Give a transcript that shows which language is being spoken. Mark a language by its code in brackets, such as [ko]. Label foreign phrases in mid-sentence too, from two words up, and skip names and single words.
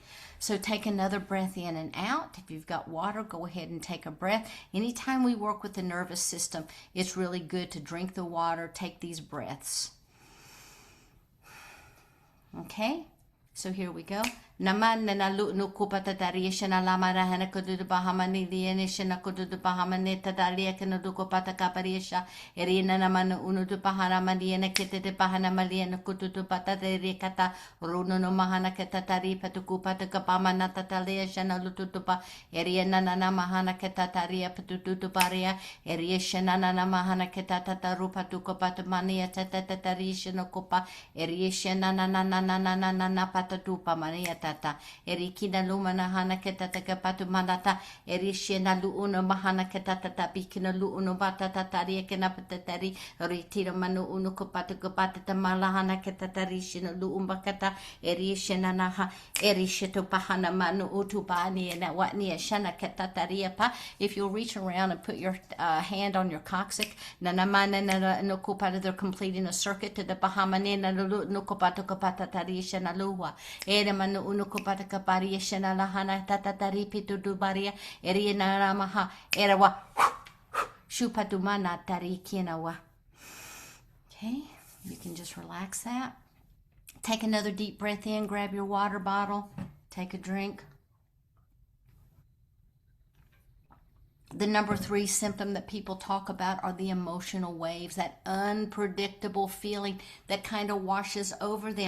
[en] So take another breath in and out. If you've got water, go ahead and take a breath. Anytime we work with the nervous system, it's really good to drink the water, take these breaths. Okay? So here we go. Naman na nalu no kupatataria shana lamara hana kudu bahamani liene shana kudu bahamani tatalia kanu kupata kaparisha erina naman unu du bahana maliena kete de bahana maliena kudu patataria kata runo no mahana ketatari patuku patakapamana tatalia shana lututupa erina nana mahana ketataria patutu paria eria shana nana mahana ketatataru patuko patamania tatatari shana kupa eria shana nana nana nana patatupa mania tata erikina lumana hana ketata kapatu manata erishena luuno mahana ketata bikina luuno batata taria kena patatari ritira manu unu kopata kopata malahana ketata rishina luumbakata erishena naha erisheto pahana manu utubani and watni shana ketataria pa. If you'll reach around and put your hand on your coccyx, nanamana no kopata, they're completing a circuit to the bahamane no kopata kopata tarisha na luwa manu unu kopata kaparia shana lahana tatatari pitu baria erina ramaha erawa shupatumana tarikinawa. Okay, you can just relax that. Take another deep breath in, grab your water bottle, take a drink. The number 3 symptom that people talk about are the emotional waves, that unpredictable feeling that kind of washes over them.